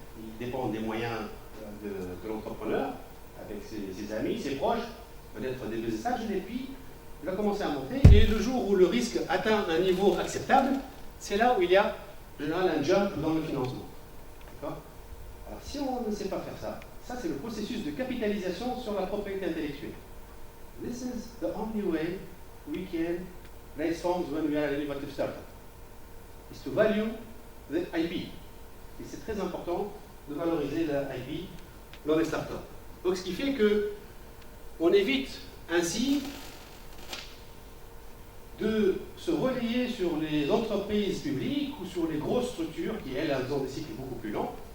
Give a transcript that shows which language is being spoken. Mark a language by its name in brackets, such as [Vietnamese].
[French] Il dépend des moyens de l'entrepreneur, avec ses amis, ses proches, peut-être des business angels, et puis il va commencer à monter. Et le jour où le risque atteint un niveau acceptable, c'est là où il y a en général un jump dans le financement. D'accord ? Alors si on ne sait pas faire ça, ça c'est le processus de capitalisation sur la propriété intellectuelle. [English] This is the only way we can raise funds when we are an innovative startup. Is to value the IP. [French] Et c'est très important de valoriser la IP dans les startups. Donc ce qui fait que on évite ainsi de se relayer sur les entreprises publiques ou sur les grosses structures qui, elles ont des cycles beaucoup plus longs.